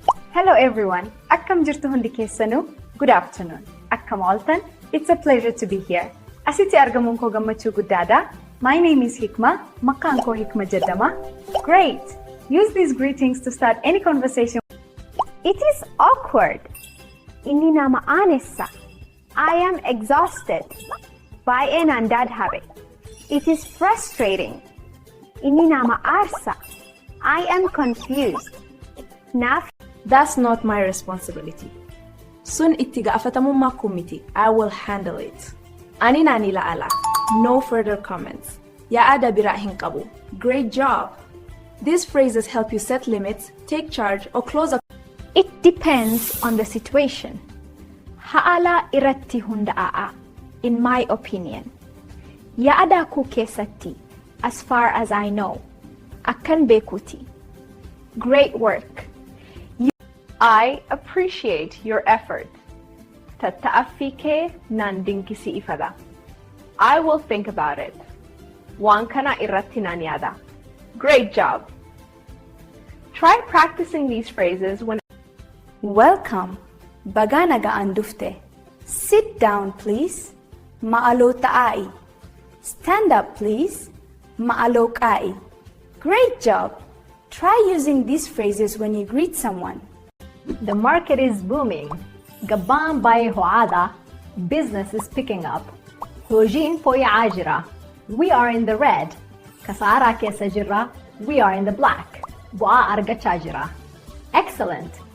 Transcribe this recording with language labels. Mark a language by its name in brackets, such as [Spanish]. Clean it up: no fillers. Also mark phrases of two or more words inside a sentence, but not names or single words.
[English] Hello everyone, [Oromo] akkam jirtu hundi keessanuu? [English] Good afternoon. [Oromo] Akkam ooltan? [English] It's a pleasure to be here. [Oromo] Asitti argamuun koo gammachuu guddaadha. [English] My name is Hikma. [Oromo] Maqaan koo Hikma jedhama. [English] Great! Use these greetings to start any conversation. It is awkward. [Oromo] Inni nama aanessa. [English] I am exhausted. [Oromo] Baay'ee naan dadhabe. [English] It is frustrating. [Oromo] Inni nama aarsa. [English] I am confused. Naaf. That's not my responsibility. [Oromo] Sun itti gaafatamummaa koo miti. [English] I will handle it. [Oromo] Ani naan ilaala. [English] No further comments. [Oromo] Yaada biraa hin qabu. [English] Great job. These phrases help you set limits, take charge, or close a... It depends on the situation. [Oromo] Haala irratti hundaa'a, [English] in my opinion. [Oromo] Yaada koo keessatti, [English] as far as I know, [Oromo] akkan beekuti. [English] Great work. I appreciate your effort. [Oromo] Tattaaffii kee naan dinqisiifadha. [English] I will think about it. [Oromo] Waan kana irratti naan yaada. [English] Great job. Try practicing these phrases when... Welcome. [Oromo] Baga nagaan dufte. [English] Sit down, please. [Oromo] Ma'aloo ta'ai. [English] Stand up, please. [Oromo] Ma'aloo qa'i. [English] Great job. Try using these phrases when you greet someone. The market is booming. [Oromo] Gabaan baay'ee ho'aadha. [English] Business is picking up. [Oromo] Hojiin fooyya'aa jira. [English] We are in the red. [Oromo] Kasaaraa keessa jirra. [English] We are in the black. [Oromo] Bu'aa argachaa jira. [English] Excellent.